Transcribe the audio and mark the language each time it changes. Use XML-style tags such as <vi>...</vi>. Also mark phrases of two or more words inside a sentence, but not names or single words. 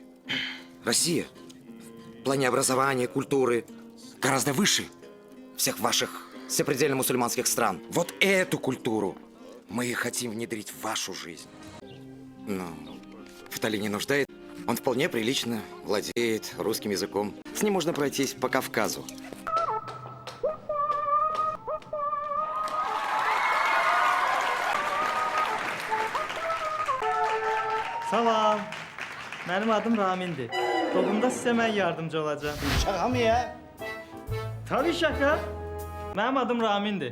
<ru>Россия в плане образования, культуры гораздо выше всех ваших сопредельно мусульманских стран. Вот эту культуру мы и хотим внедрить в вашу жизнь. Но Фатали не нуждает. Он вполне прилично владеет русским языком. С ним можно пройтись по Кавказу.</ru> <tr>Salam. Benim adım Ramin'dir.</tr> <az>Doğumda sizə mən yardımcı olacağım.</az> <tr>Şaka mı ya? Tabii şaka. Benim adım Ramin'dir.</tr>